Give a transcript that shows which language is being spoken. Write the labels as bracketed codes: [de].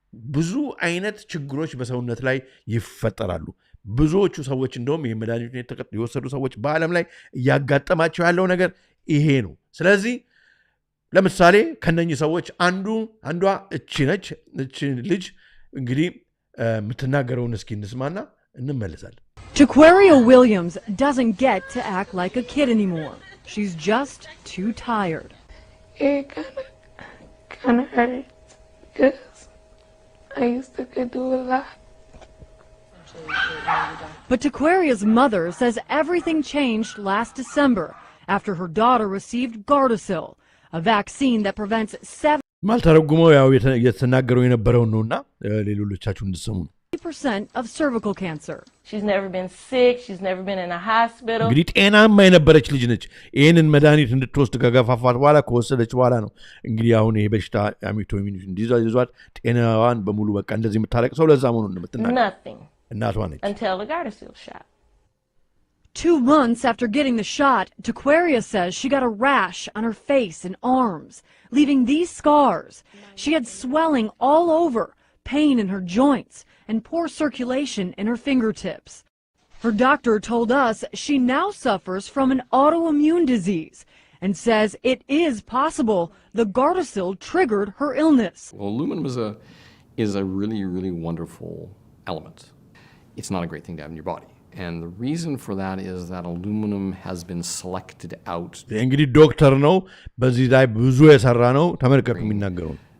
[am] ብዙ አይነት ችግሮች በሰውነት ላይ ይፈጠራሉ። ብዙዎቹ ሰዎች እንደውም ይህ መድኃኒቱን የወሰዱ ሰዎች በዓለም ላይ እያጋጠማቸው ያለው ነገር ይሄ ነው። ስለዚህ ለምሳሌ ከነኚህ ሰዎች አንዷ እቺ ነች። እቺ ልጅ እንግዲህ የምትናገረውን እስኪ እንስማና እንመለሳለን። [en] Jaquaria Williams doesn't get to act like a kid anymore. She's just too tired. It kind of hurts because I used to could do a lot. But Jaquaria's mother says everything changed last December after her daughter received Gardasil, a vaccine that prevents [am] 7% ያው የተናገረው የነበረው ነውና ሌሎቻችሁ እንድትሰሙ [en] 70% of cervical cancer. She's never been sick, she's never been in a hospital. [am] እንግዲህ ጤናማ የነበረች ልጅ ነች። ይህንን መድኃኒት እንድትወስድ ከገፋፋት በኋላ ከወሰደች በኋላ ነው እንግዲህ አሁን ይሄ በሽታ አውቶ ኢሚዩን ዲዚዝ ይዟት ጤናዋን በሙሉ በቃ እንደዚህ የምታለቅሰው ለዛ መሆኑን ነው የምትናገረው። [en] Nothing. [am] እናቷ ነች። [en] Until the Gardasil shot. 2 months after getting the shot, Jaquaria says she got a rash on her face and arms, leaving these scars. She had swelling all over, pain in her joints, and poor circulation in her fingertips. Her doctor told us she now suffers from an autoimmune disease and says it is possible the Gardasil triggered her illness. Well, aluminum is a really, really wonderful element. It's not a great thing to have in your body. And the reason for that is that aluminum has been selected out. [am] እንግዲህ ዶክተር ነው በዚህ ላይ ብዙ የሰራ ነው። ተመልከቱ የሚናገረው